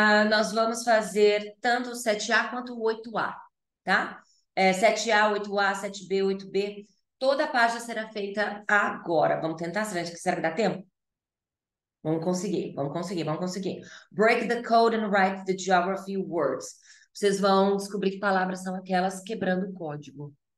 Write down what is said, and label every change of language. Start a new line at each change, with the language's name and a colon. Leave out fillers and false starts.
Portuguese: Nós vamos fazer tanto o 7A quanto o 8A, tá? 7A, 8A, 7B, 8B. Toda a página será feita agora. Vamos tentar? Será que dá tempo? Vamos conseguir, vamos conseguir, vamos conseguir.
English: Break the code and write the geography words.
Portuguese: Vocês vão descobrir que palavras são aquelas quebrando o código.